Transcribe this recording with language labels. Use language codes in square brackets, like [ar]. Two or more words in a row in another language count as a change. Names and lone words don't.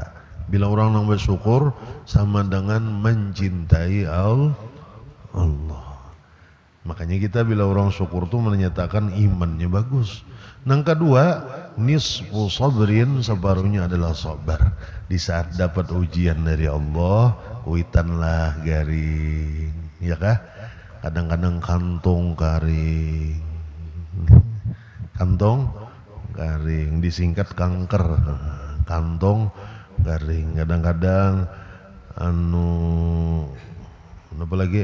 [id] Bila orang yang bersyukur sama dengan mencintai Allah. Makanya kita bila orang syukur itu menyatakan imannya bagus. Yang kedua, [ar] نصف صبر, [id] separuhnya adalah sabar. Di saat dapat ujian dari Allah, [bjn] kuitanlah garing, ya kah? [id] Kadang-kadang kantong garing, kantong garing, disingkat kanker, kantong garing. Kadang-kadang apa lagi?